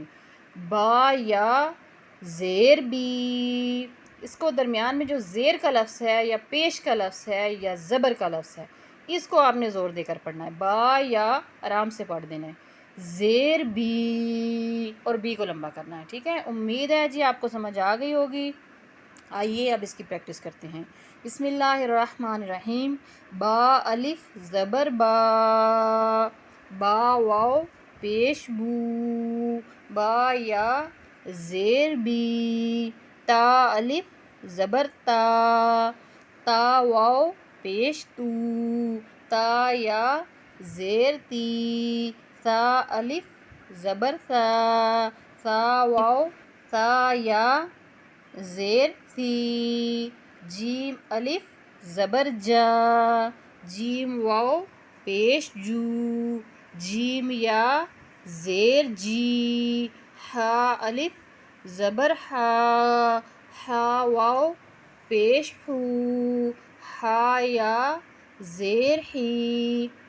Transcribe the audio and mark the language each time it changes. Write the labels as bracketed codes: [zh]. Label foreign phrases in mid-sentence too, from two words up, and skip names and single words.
[ur] با یا زیر بی، اس کو درمیان میں جو زیر کا لفظ ہے یا پیش کا لفظ ہے یا زبر کا لفظ ہے اس کو آپ نے زور دے کر پڑھنا ہے، با یا آرام سے پڑھ دینا ہے، زیر بی اور بی کو لمبا کرنا ہے، ٹھیک ہے۔ امید ہے جی آپ کو سمجھ آ گئی ہوگی۔ آئیے اب اس کی پریکٹس کرتے ہیں۔ [ar] بسم اللہ الرحمن الرحیم۔ [ur] با الف زبر با، با واو پیش بو، با یا زیر بی، تا الف زبر تا، تا واو پیش تو، تا یا زیر تی، سا الف زبر سا، سا واو سا یا زیر سی، جیم الف زبر جا، جیم واو پیش جو، جیم یا زیر جی، ہا الف زبر ہا، ہا واو پیش ہو، ہا یا زیر ہی،